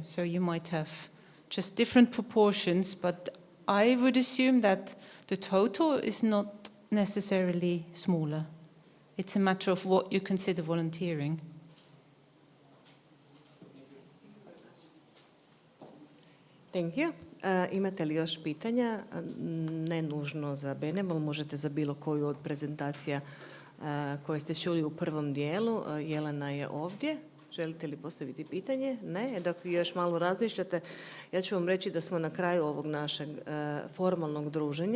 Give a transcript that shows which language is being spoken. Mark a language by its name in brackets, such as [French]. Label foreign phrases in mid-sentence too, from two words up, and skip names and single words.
[English] So you might have just different proportions, but I would assume that the total is not necessarily smaller. It's a matter of what you consider volunteering. Thank you. [Croatian] Imate li još pitanja? Ne nužno za Benevol, možete za bilo koju od prezentacija koje ste čuli u prvom dijelu. Jelena je ovdje. Želite li postaviti pitanje? Ne. Dok vi još malo razmišljate, ja ću vam reći da smo na kraju ovog našeg formalnog druženja.